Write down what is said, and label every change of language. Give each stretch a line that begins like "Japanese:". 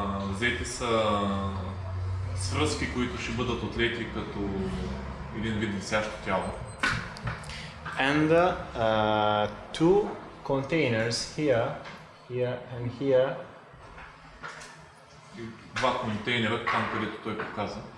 Bulgarian: Взети са свръзки, които ще бъдат отлети като един вид висящо тяло.
English: And two containers here and here
Bulgarian: И два контейнера, там където той показа,